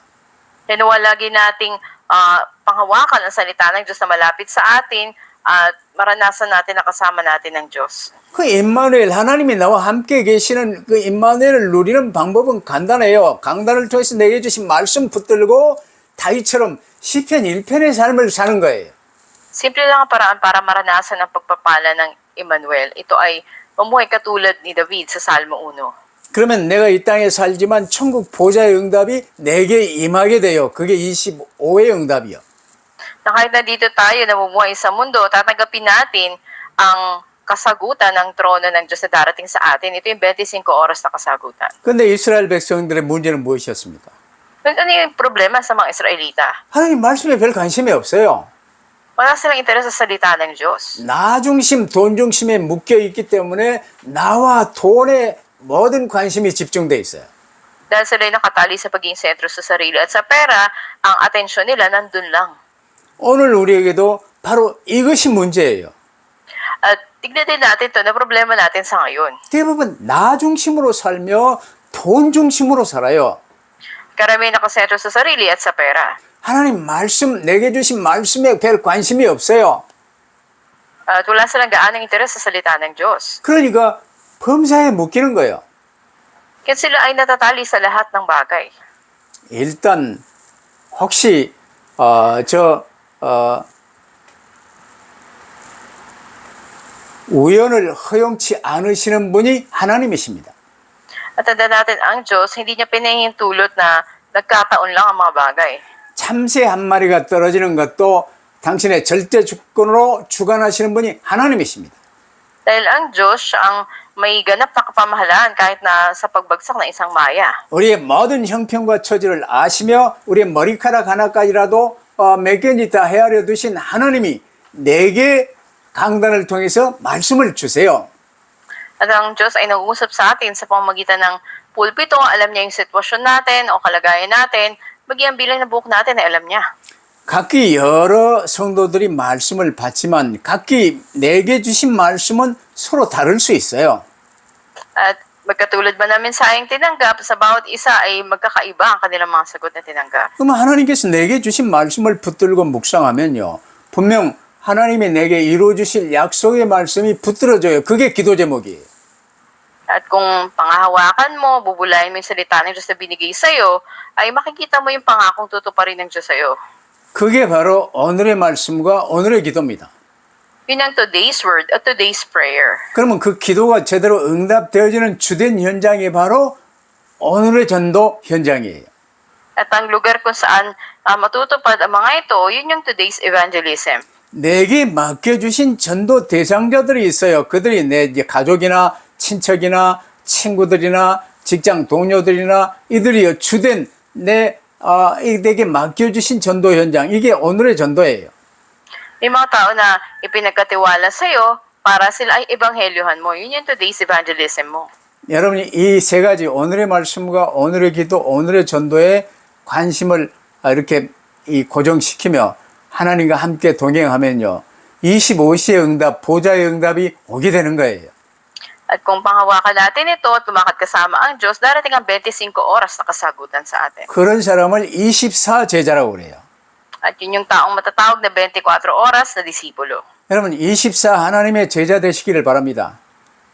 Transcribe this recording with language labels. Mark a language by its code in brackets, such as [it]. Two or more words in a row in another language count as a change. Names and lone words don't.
[tl] Kaya nawa lagi nating panghawakan ang salita ng Diyos na malapit sa atin at maranasan natin na kasama natin ng Diyos. [ko] 그 임마누엘 하나님이 나와 함께 계시는 그 임마누엘을 누리는 방법은 간단해요. 강단을 통해서 내게 주신 말씀 붙들고 다윗처럼 시편 1편의 삶을 사는 거예요. [tl] Simple lang ang paraan para maranasan ang pagpapala ng Emmanuel. Ito ay mamuhay katulad ni David sa Salmo 1. [ko] 그러면 내가 이 땅에 살지만 천국 보좌의 응답이 내게 임하게 돼요. 그게 25의 응답이요. [tl] Na kahit nandito tayo namumuhay sa mundo, tatanggapin natin ang kasagutan ng trono ng Diyos na darating sa atin. Ito yung 25 oras na kasagutan. [ko] 그런데 이스라엘 백성들의 문제는 무엇이었습니까? [tl] Ano yung problema sa mga Israelita? [ko] 하나님 말씀에 별 관심이 없어요. [tl] Wala silang interes sa salita ng Diyos. [ko] 나 중심, 돈 중심에 묶여 있기 때문에 나와 돈에 모든 관심이 집중돼 있어요. [tl] Dahil sila ay nakatali sa pagiging sentro sa sarili at sa pera, ang atensyon nila nandun lang. [ko] 오늘 우리에게도 바로 이것이 문제예요. [tl] At tignan din natin ito na problema natin sa ngayon. [ko] 대부분 나 중심으로 살며 돈 중심으로 살아요. [tl] Karamihan nakasentro sa sarili at sa pera. [ko] 하나님 말씀, 내게 주신 말씀에 별 관심이 없어요. [tl] At wala silang gaanong interes sa salita ng Diyos. [ko] 그러니까 범사에 묶이는 거예요. [tl] Kaya sila ay natatali sa lahat ng bagay. [ko] 일단 혹시 우연을 허용치 않으시는 분이 하나님이십니다. [tl] At tanda natin ang Diyos, hindi niya pinahihintulot na nagkataon lang ang mga bagay. [ko] 참새 한 마리가 떨어지는 것도 당신의 절대 주권으로 주관하시는 분이 하나님이십니다. [tl] Dahil ang Diyos siya ang may ganap na kapamahalaan kahit na sa pagbagsak ng isang maya. [ko] 우리의 모든 형편과 처지를 아시며 우리의 머리카락 하나까지라도 몇 개인지 다 헤아려 두신 하나님이 내게 강단을 통해서 말씀을 주세요. [tl] At ang Diyos ay nag-uusap sa atin sa pamamagitan ng pulpito. Alam niya yung sitwasyon natin o kalagayan natin. Bagyan bilang ng buhok natin ay alam niya. [ko] 각기 여러 성도들이 말씀을 받지만 각기 내게 주신 말씀은 서로 다를 수 있어요. [tl] At magkatulad ba namin sayang tinanggap, sa bawat isa ay magkakaiba ang kanilang mga sagot na tinanggap. [ko] 그럼 하나님께서 내게 주신 말씀을 붙들고 묵상하면요. 분명 하나님이 내게 이루어 주실 약속의 말씀이 붙들어져요. 그게 기도 제목이에요. [tl] At kung pangahawakan mo, bubulayin mo yung salita ng Diyos na binigay sa'yo, ay makikita mo yung pangakong tutuparin ng Diyos sa'yo. [ko] 그게 바로 오늘의 말씀과 오늘의 기도입니다. [tl] Yun ang [en] today's word [tl] at [en] today's prayer. [ko] 그러면 그 기도가 제대로 응답되어지는 주된 현장이 바로 오늘의 전도 현장이에요. [tl] At ang lugar kung saan matutupad ang mga ito, yun yung [en] today's evangelism. [ko] 내게 맡겨주신 전도 대상자들이 있어요. 그들이 내 이제 가족이나 친척이나 친구들이나 직장 동료들이나 이들이 주된 내게 맡겨주신 전도 현장. 이게 오늘의 전도예요. [tl] May mga tao na ipinagkatiwala sa'yo para sila ay ebanghelyohan mo. Yun yung [en] today's evangelism [tl] mo. [ko] 여러분이 이 세 가지 오늘의 말씀과 오늘의 기도, 오늘의 전도에 관심을 이렇게 고정시키며 하나님과 함께 동행하면요. 25시의 응답, 보좌의 응답이 오게 되는 거예요. [tl] At kung panghawakan natin ito at lumakad kasama ang Diyos, darating ang 25 oras na kasagutan sa atin. [ko] 그런 사람을 24 제자라고 그래요. [tl] At yun yung taong matatawag na 24 oras na disipulo. [ko] 여러분 24 하나님의 제자 되시기를 바랍니다.